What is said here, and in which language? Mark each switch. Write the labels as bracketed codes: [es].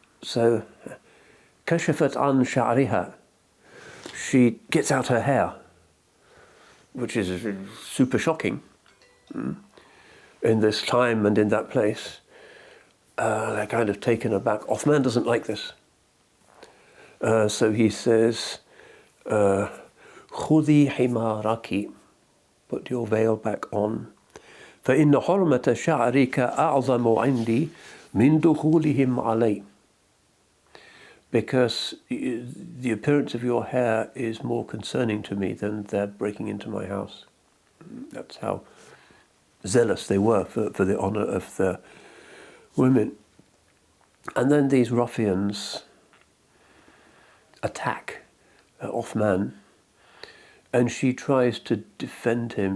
[en] So, [ar] kashafat an sha'riha. [en] She gets out her hair, which is super shocking in this time and in that place. They're kind of taken aback. Uthman doesn't like this. So he says, [ar] khudi himaraki, [en] put your veil back on. [ar] فإن حرمة شعرك أعظم عندي من دخولهم علي. [en] Because the appearance of your hair is more concerning to me than their breaking into my house. That's how zealous they were for the honor of the women. And then these ruffians attack Uthman, and she tries to defend him.